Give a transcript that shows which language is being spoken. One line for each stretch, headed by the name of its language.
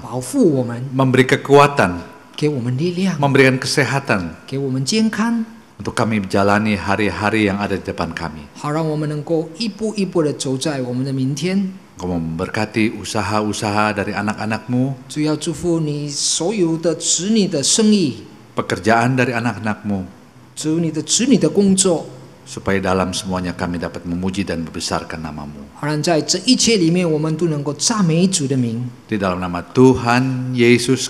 Chinese: 保护我们，
Indonesian: memberi kekuatan,
Chinese: 给我们力量，
Indonesian: memberikan kesehatan
Chinese: 给我们健康，
Indonesian: untuk kami menjalani hari-hari yang ada di depan kami.
Chinese: 好让我们能够一步一步的走在我们的明天。
Indonesian: Engkau memberkati usaha-usaha dari anak-anak-Mu,
Chinese: 主要祝福你所有的子女的生意，
Indonesian: pekerjaan dari anak-anak-Mu,
Chinese: 主你的子女的工作，
Indonesian: supaya dalam semuanya kami dapat memuji dan membesarkan nama-Mu.
Chinese: 好让在这一切里面，我们都能够赞美主的名。
Indonesian: Di dalam nama Tuhan Yesus